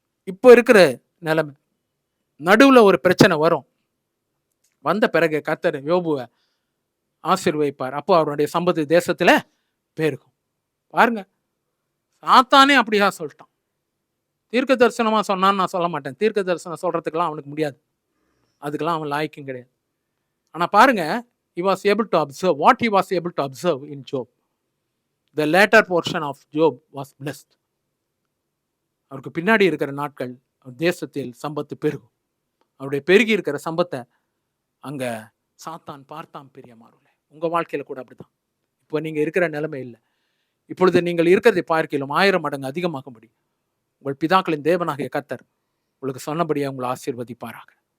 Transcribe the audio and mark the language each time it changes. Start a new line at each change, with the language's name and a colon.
Tamil: இப்போ இருக்கிற நிலைமை, நடுவுல ஒரு பிரச்சனை வரும், வந்த பிறகு கர்த்தர் யோபுவை ஆசீர்வதிப்பார். அப்போ அவருடைய சம்பத்து தேசத்துல பெருகும். பாருங்க, சாத்தானே அப்படியா சொல்லிட்டான். தீர்க்க தரிசனமா சொன்னான்னு நான் சொல்ல மாட்டேன். தீர்க்க தரிசனம் சொல்றதுக்கெல்லாம் அவனுக்கு முடியாது, அதுக்கெல்லாம் அவன் லாய்க்கும் கிடையாது. ஆனா பாருங்க,
English: he was able to observe what he was able to observe in Job. The later portion of Job was blessed.
Tamil: அவருக்கு பின்னாடி இருக்கிற நாட்கள் தேசத்தில் சம்பத்து பெருகும். அவருடைய பெருகி இருக்கிற சம்பத்தை அங்க சாத்தான் பார்த்தான். பிரியமானவர்களே, உங்க வாழ்க்கையில கூட அப்படிதான். இப்போ நீங்க இருக்கிற நிலைமை இல்லை, இப்பொழுது நீங்கள் இருக்கிறதை பார்க்கலாம் 1000 மடங்கு அதிகமாகும்படி உங்கள் பிதாக்களின் தேவனாகிய கர்த்தர் உங்களுக்கு சொன்னபடியே உங்களை ஆசீர்வதிப்பாராக.